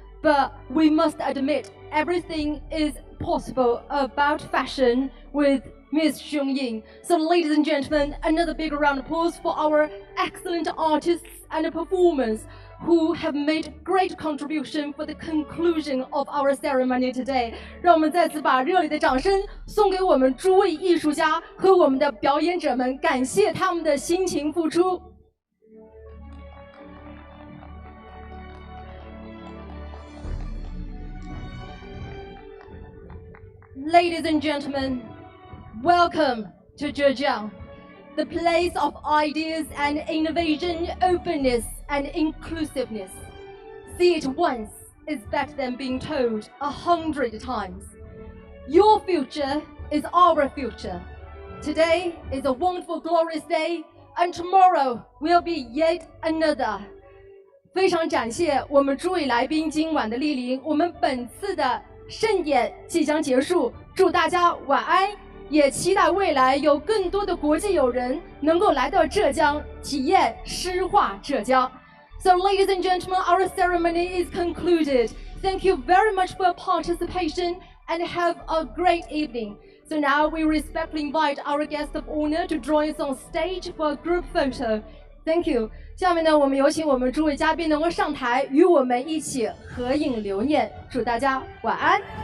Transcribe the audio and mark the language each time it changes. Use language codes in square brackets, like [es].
[en] But we must admit, everything is possible about fashion with Miss Xiong Ying. So ladies and gentlemen, another big round of applause for our excellent artists and performers who have made great contribution for the conclusion of our ceremony today. [zh] 让我们再次把热烈的掌声送给我们诸位艺术家和我们的表演者们，感谢他们的辛勤付出。 [en] Ladies and gentlemen, welcome to Zhejiang, the place of ideas and innovation, openness and inclusiveness. See it once is better than being told 100 times. Your future is our future. Today is a wonderful, glorious day, and tomorrow will be yet another. [zh] 非常感谢我们诸位来宾今晚的莅临，我们本次的盛宴即将结束，祝大家晚安，也期待未来有更多的国际友人能够来到浙江体验诗画浙江。 [en] So ladies and gentlemen, our ceremony is concluded. Thank you very much for your participation and have a great evening. So now we respectfully invite our guest of honor to join us on stage for a group photo. Thank you. [zh] 下面呢，我们有请我们诸位嘉宾能够上台与我们一起合影留念。祝大家晚安。